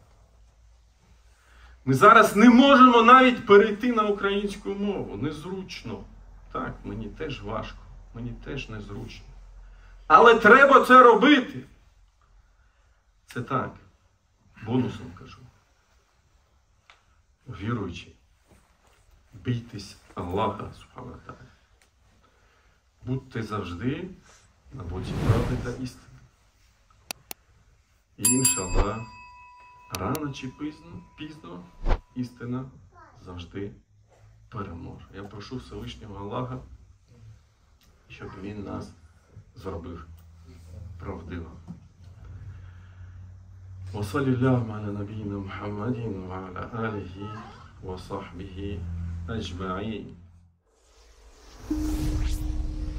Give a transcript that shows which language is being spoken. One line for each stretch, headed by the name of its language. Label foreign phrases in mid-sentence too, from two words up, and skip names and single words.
Ukrainian: Ми зараз не можемо навіть перейти на українську мову. Незручно. Так, мені теж важко. Мені теж незручно. Але треба це робити. Це так. Бонусом кажу. Віруючи. Бійтесь Аллаха,
Arabic: سبحانه وتعالى.
Ukrainian: Будьте завжди на боці правди та істини. І іншаллах, рано чи пізно істина завжди переможе. Я прошу Всевишнього Аллаха, щоб він нас зробив правдивим.
Arabic: وصلى الله على نبينا محمد وعلى آله وصحبه أجمعين.